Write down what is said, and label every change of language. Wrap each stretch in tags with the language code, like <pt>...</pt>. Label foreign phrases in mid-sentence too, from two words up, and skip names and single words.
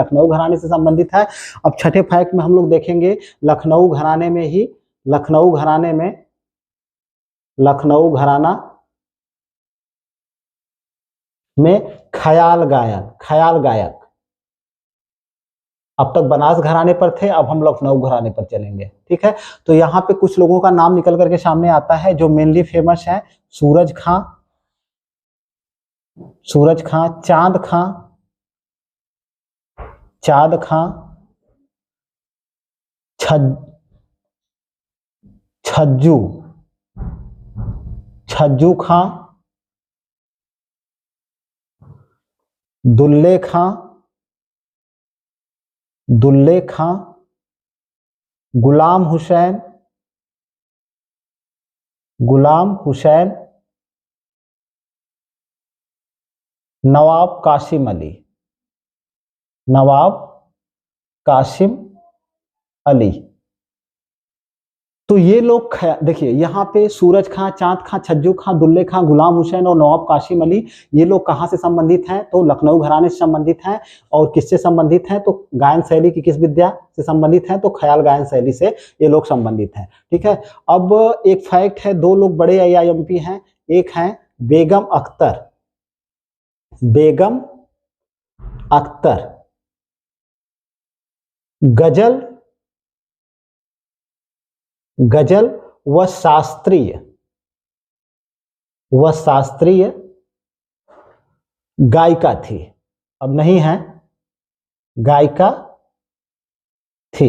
<hi>लखनऊ घराने से संबंधित है। अब छठे फैक्ट में हम लोग देखेंगे लखनऊ घराने में ही, लखनऊ घराने में, लखनऊ घराना में ख्याल गायक, ख्याल गायक, अब तक बनारस घराने पर थे, अब हम लखनऊ घराने पर चलेंगे, ठीक है। तो यहाँ पे कुछ लोगों का नाम निकल करके सामने आता है जो मेनली फेमस है, सूरज खां, सूरज खां, चांद खां, चांद खां, छज्जू, छज्जू खां, दुल्ले खां, दुल्ले खां, गुलाम हुसैन, गुलाम हुसैन, नवाब कासिम अली, नवाब कासिम अली। तो ये लोग देखिए यहाँ पे सूरज खां, चांद खां, छज्जू खां, दुल्ले खां, गुलाम हुसैन और नवाब कासिम अली, ये लोग कहाँ से संबंधित हैं? तो लखनऊ घराने से संबंधित हैं। और किससे संबंधित हैं? तो गायन शैली की किस विद्या से संबंधित हैं? तो ख्याल गायन शैली से ये लोग संबंधित हैं। ठीक है। अब एक फैक्ट है, दो लोग बड़े AIMP हैं, एक हैं बेगम अख्तर, बेगम अख्तर, गजल, गजल व शास्त्रीय, वह शास्त्रीय गायिका थी, अब नहीं है, गायिका थी।</hi>